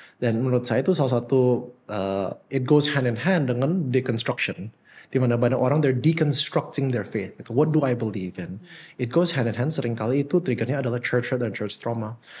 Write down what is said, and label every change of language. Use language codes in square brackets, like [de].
[id] Dan menurut saya itu salah satu [en] it goes hand in hand [id] dengan deconstruction. Di mana banyak orang [en] they're deconstructing their faith. [id] Gitu. [en] What do I believe in? It goes hand in hand. [id] Seringkali itu triggernya adalah church hurt dan church trauma.